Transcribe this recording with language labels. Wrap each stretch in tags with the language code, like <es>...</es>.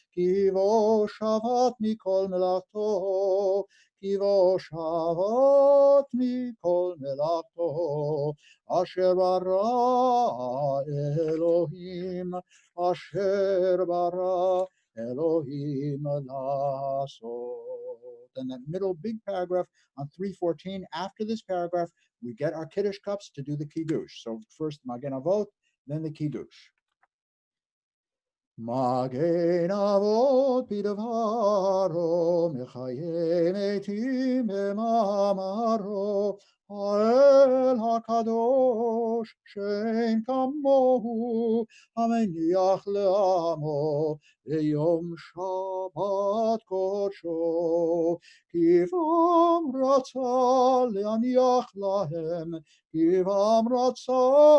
<he>כי בו שבת מכל מלאכתו, כי בו שבת מכל מלאכתו, אשר ברא אלוהים, אשר ברא אלוהים לעשות.</he> <en>And that middle big paragraph on 314, after this paragraph, we get our Kiddush cups to do the Kiddush. So first Magen Avot, then the Kiddush.</en> <he>Magen Avot bidvaro, mechaye metim b'mamaro, האל הקדוש שאין כמוהו, המניח לעמו ביום שבת קודשו, כי פעם רצה להניח להם, כי פעם רצה</he>